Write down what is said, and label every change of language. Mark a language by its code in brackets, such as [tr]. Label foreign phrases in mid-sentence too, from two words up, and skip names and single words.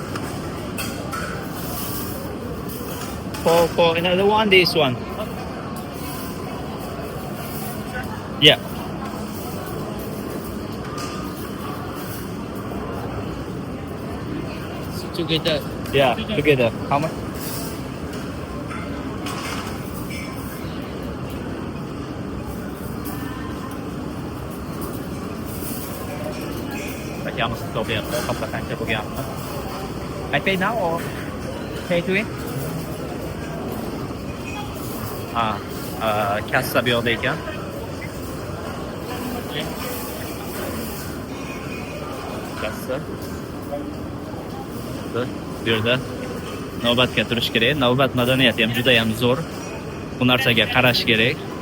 [en] For another one, this one. Yeah. Together. Yeah, together. How much? [uz] Akamiz hisoblayapti, hisoblar qancha bo'lganini. [en] I pay now or pay to it? [uz] Kassa bu yoqda ekan. Kassa. Bu yerda navbatga turish kerak. Navbat madaniyati ham juda ham zo'r. Bu narsaga qarash kerak.